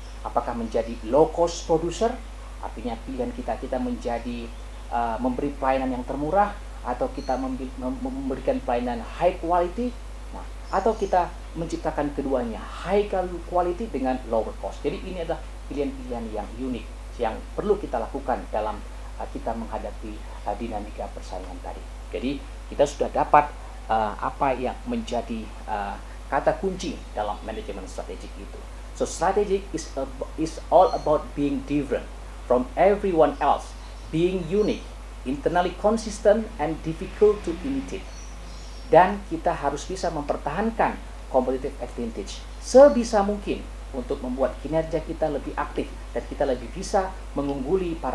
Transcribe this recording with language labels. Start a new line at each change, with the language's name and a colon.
Indonesian: Apakah menjadi low cost producer, artinya pilihan kita menjadi memberi pelayanan yang termurah, atau kita memberikan pelayanan high quality, nah, atau kita menciptakan keduanya, high quality dengan lower cost. Jadi ini adalah pilihan-pilihan yang unik yang perlu kita lakukan dalam kita menghadapi dinamika persaingan tadi. Jadi kita sudah dapat apa yang menjadi kata kunci dalam manajemen strategik itu.
English: So strategic is all about being different from everyone else, being unique, internally consistent, and difficult to imitate.
Indonesian: Dan kita harus bisa mempertahankan competitive advantage sebisa mungkin untuk membuat kinerja kita lebih aktif dan kita lebih bisa mengungguli para pesaing kita, sehingga kita bisa menjalankan organisasi kita